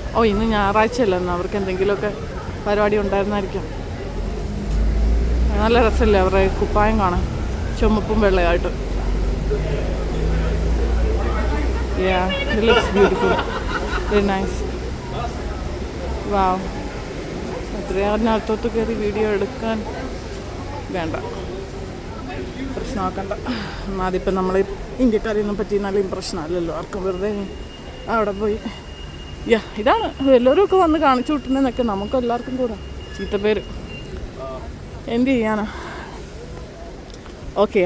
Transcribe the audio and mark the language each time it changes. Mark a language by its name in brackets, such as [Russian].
[Malayalam] ഇന്ന് ഞായറാഴ്ചയല്ലെന്ന് അവർക്ക് എന്തെങ്കിലുമൊക്കെ പരിപാടി ഉണ്ടായിരുന്നായിരിക്കും. നല്ല രസമല്ലേ അവരുടെ കുപ്പായം കാണാൻ, ചുമപ്പും വെള്ളയായിട്ട്. [English] It looks beautiful, very nice. Wow. [Malayalam] അത്രയും അകത്തോട്ട് കയറി വീഡിയോ എടുക്കാൻ വേണ്ട, പ്രശ്നമാക്കണ്ട. അതിപ്പം നമ്മൾ ഇന്ത്യക്കാരെയൊന്നും പറ്റി നല്ല ഇമ്പ്രഷനല്ലല്ലോ ആർക്കും. വെറുതെ അവിടെ പോയി ഇതാണ് എല്ലാവരും ഒക്കെ വന്ന് കാണിച്ചു വിട്ടുന്നതെന്നൊക്കെ നമുക്ക് എല്ലാവർക്കും കൂടെ ചീത്തപ്പേര്. എന്ത് ചെയ്യാനാ? ഓക്കെ.